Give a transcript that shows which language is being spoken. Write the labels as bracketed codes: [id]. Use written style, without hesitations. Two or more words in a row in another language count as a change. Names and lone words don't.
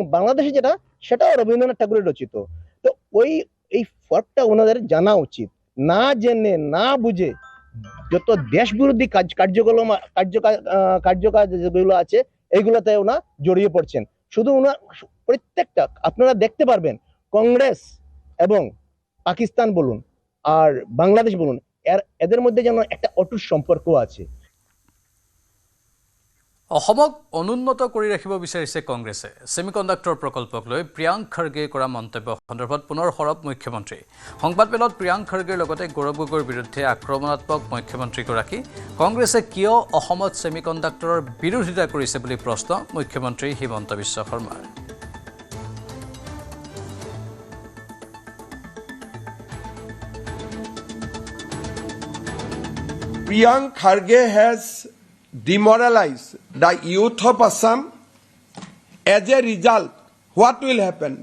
[bn] বাংলাদেশে যেটা সেটাও রবীন্দ্রনাথ ঠাকুরের রচিত তো এই ফার্কটা ওনাদের জানা উচিত না জেনে না বুঝে যত দেশ বিরোধী কার্যকাজ যেগুলো আছে এইগুলোতে ওনা জড়িয়ে পড়ছেন শুধু ওনা প্রত্যেকটা আপনারা দেখতে পারবেন কংগ্রেস এবং পাকিস্তান বলুন আর বাংলাদেশ বলুন এদের মধ্যে যেন একটা অটুট সম্পর্ক আছে [as] অসমক অনুন্নত কৰি ৰাখিব বিচাৰিছে কংগ্ৰেছে সেমিকণ্ডাক্টৰ প্ৰকল্পক লৈ প্ৰিয়াংক খাৰ্গে কৰা মন্তব্য সন্দৰ্ভত পুনৰ সৰব মুখ্যমন্ত্ৰী সংবাদমেলত প্ৰিয়াংক খাৰ্গেৰ লগতে গৌৰৱ গগৈৰ বিৰুদ্ধে আক্ৰমণাত্মক মুখ্যমন্ত্ৰীগৰাকী কংগ্ৰেছে কিয় অসমত সেমিকণ্ডাক্টৰৰ বিৰোধিতা কৰিছে বুলি প্ৰশ্ন মুখ্যমন্ত্ৰী হিমন্ত বিশ্ব শৰ্মাৰ [en] Priyank Kharge has demoralized the youth of Assam. As a result, what will happen?